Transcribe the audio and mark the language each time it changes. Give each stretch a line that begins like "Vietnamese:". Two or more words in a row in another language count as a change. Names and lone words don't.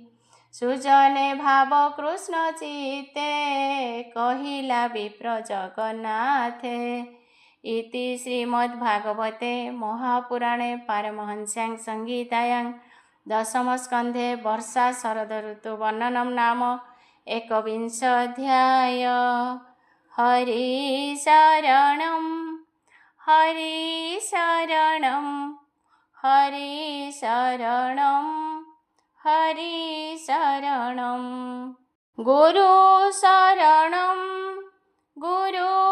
Odia: ସୁଜନେ ଭାବ କୃଷ୍ଣ ଚିତ୍ତେ, କହିଲା ବିପ୍ର ଜଗନ୍ନାଥେ।
Sanskrit: ଇତି ଶ୍ରୀମଦ୍ଭାଗବତେ ମହାପୁରାଣେ ପାରମହଂସ୍ୟାଂ ସଂହିତାୟାଂ ଦଶମ ସ୍କନ୍ଧେ ବର୍ଷା ଶରଦ ଋତୁ ବର୍ଣ୍ଣନମ୍ ନାମ एकविंश अध्याय। हरि शरणं हरि शरणं हरि शरणं हरि शरणं। गुरु शरणं गुरु